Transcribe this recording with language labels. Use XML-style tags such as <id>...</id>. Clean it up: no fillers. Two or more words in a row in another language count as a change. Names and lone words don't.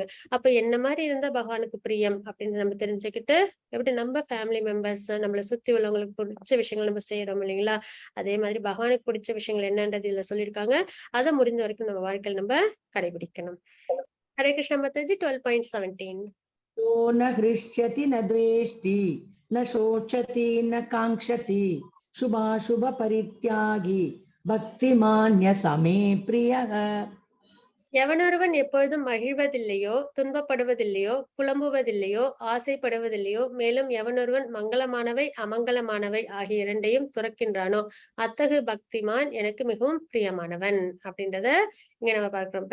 <ta>அப்ப என்ன மாரி இருந்தா பகவானுக்கு பிரியம் அப்படின்னு நம்ம தெரிஞ்சுக்கிட்டு, எப்படி நம்ம</ta> <en>family members</en> <ta>நம்மள சுத்தி உள்ளவங்களுக்கு பிடிச்ச விஷயங்கள் நம்ம செய்யறோம் இல்லைங்களா? அதே மாதிரி பகவானுக்கு பிடிச்ச விஷயங்கள் என்னன்றது இதுல சொல்லியிருக்காங்க. அத முடிந்த வரைக்கும் நம்ம வாழ்க்கையில நம்ம கடைபிடிக்கணும். ஹரே கிருஷ்ண மாதாஜி 12.17.</ta> <sa>तो न हृष्यति न द्वेष्टि न शोचति न काङ्क्षति शुभाशुभ परित्यागी भक्तिमान्य समे प्रियः.</sa> <ta>எவனொருவன் எப்பொழுதும் மகிழ்வதில்லையோ, துன்பப்படுவதில்லையோ, புலம்புவதில்லையோ, ஆசைப்படுவதில்லையோ, மேலும் எவனொருவன் மங்களமானவை, அமங்கலமானவை ஆகிய இரண்டையும் துறக்கின்றானோ, அத்தகு பக்திமான் எனக்கு மிகவும் பிரியமானவன் அப்படின்றத இங்க நம்ம பார்க்கிறோம்.</ta>